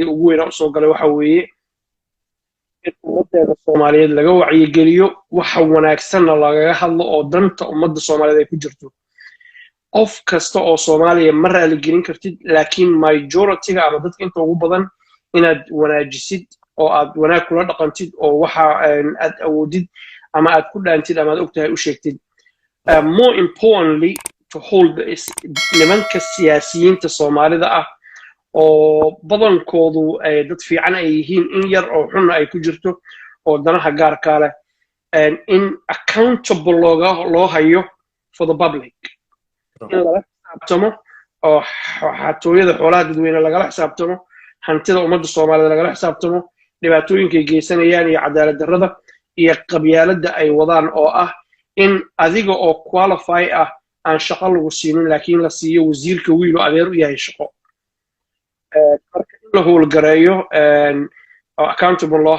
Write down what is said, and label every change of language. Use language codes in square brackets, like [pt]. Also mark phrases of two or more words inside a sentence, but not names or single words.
[so] ugu weyn oo soo galay waxa weeye ummadda Soomaaliyeed laga wacyigeliyo waxa wanaagsan lagaga hadlo oo danta ummadda Soomaaliyeed ay ku jirto qof kasta oo Soomaaliya ma raali gelin kartid laakiin majority-ga ama dadka inta ugu badan inaad wanaajisid oo aad wanaag kula dhaqantid oo waxa aad awoodid ama aad ku dhaantid ama aad ogtahay u sheegtid [en] more importantly to hold [so] nimanka siyaasiyiinta Soomaalida ah oo badankoodu dad fiican ay yihiin in yar oo xun ay ku jirto oo danaha gaarka leh in accountable loo hayo [en] for the public [so] in laga xisaabtamo oo xatooyada xoolaha dadweyne lagala xisaabtamo hantida ummadda Soomaalida lagala xisaabtamo dhibaatooyinka ay geysanayaan iyo cadaalad darrada iyo qabyaaladda ay wadaan oo ah in adiga oo qualify ah aan shaqo lagu siinin laakiin la siiyo wasiirka wiilo adeer u yahay shaqo marka in la howlgareeyo oo accountable loo